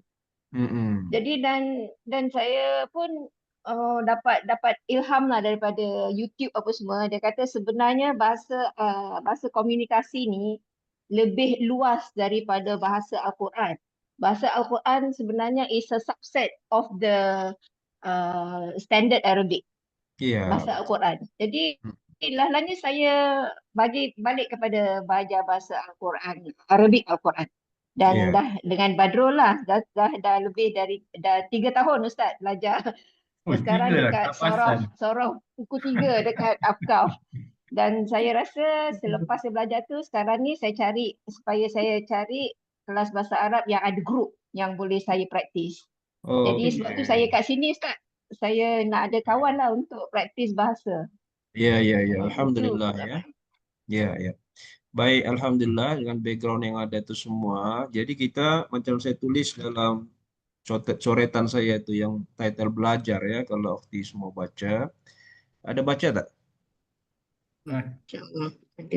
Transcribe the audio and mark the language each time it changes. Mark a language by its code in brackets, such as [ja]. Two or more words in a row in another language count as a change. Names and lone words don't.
[ms] Mm-mm. Jadi dan saya pun dapat ilham lah daripada YouTube apa semua. Dia kata sebenarnya bahasa komunikasi ni lebih luas daripada bahasa Al-Quran. Bahasa Al-Quran sebenarnya [en] is a subset of the standard Arabic, [ms] Iya. bahasa Al-Quran. Jadi lahannya saya bagi balik kepada belajar bahasa Al-Quran, Arabic Al-Quran. Dan Iya. dah dengan Badrul lah, dah lebih dari 3 tahun Ustaz belajar. Oh, Dan sekarang 3 lah, dekat tak pasal. Sorong buku 3 dekat Afkaf. Dan saya rasa selepas saya belajar tu, sekarang ni saya cari kelas bahasa Arab yang ada grup yang boleh saya praktis. Oh, Jadi sebab tu saya kat sini Ustaz. Saya nak ada kawan lah untuk praktis bahasa. Iya, iya, iya. Itu Alhamdulillah ya. Iya, iya. Baik, alhamdulillah dengan background yang ada itu semua. Jadi kita macam saya tulis dalam coretan saya itu yang title belajar ya, kalau Ukti semua baca. Ada baca tak? InsyaAllah ada.